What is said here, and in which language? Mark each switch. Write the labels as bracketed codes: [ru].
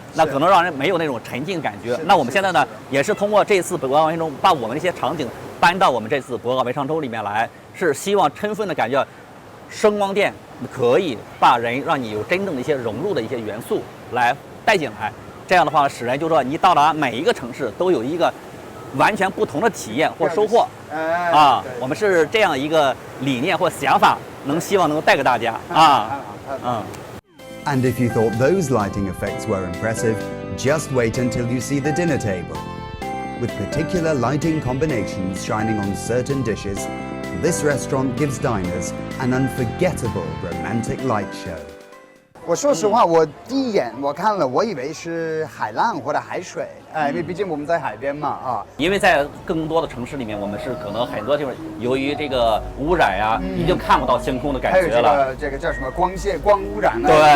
[zh] 那可能让人没有那种沉浸感觉。那我们现在呢，也是通过这次博鳌文创周，把我们这些场景搬到我们这次博鳌文创周里面来，是希望充分的感觉，声光电可以把人让你有真正的一些融入的一些元素来带进来。这样的话，使人就说你到达每一个城市都有一个完全不同的体验或收获。我们是这样一个理念或想法，希望能够带给大家啊。 [en] And if you thought those lighting effects were impressive, just wait until you see the dinner table. With particular lighting combinations shining on certain dishes, this restaurant gives diners an unforgettable romantic light show. [zh] 我说实话，我第一眼我看了，我以为是海浪或者海水，因为毕竟我们在海边嘛啊。因为在更多的城市里面，我们是可能很多地方由于这个污染呀，已经看不到星空的感觉了。还有这个叫什么光污染啊？